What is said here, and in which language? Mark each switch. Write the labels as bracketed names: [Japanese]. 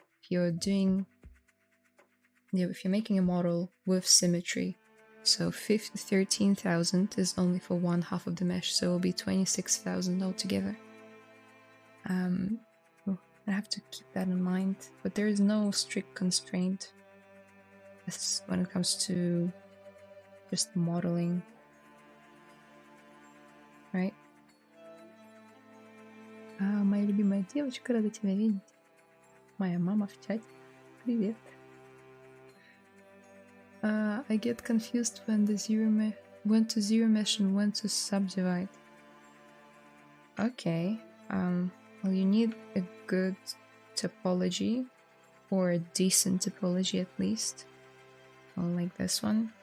[English] If you're doing, if you're making a model with symmetry, so 13,000 is only for one half of the mesh, so it will be 26,000 altogether. I have to keep that in mind, but there is no strict constraint when it comes to just modeling, right? [Russian] Моя любимая девочка, рада тебя видеть. Моя мама в чате. Привет. [English] I get confused when to zero mesh and when to subdivide. Okay. Well, you need a good topology, or a decent topology at least. Well, like this one.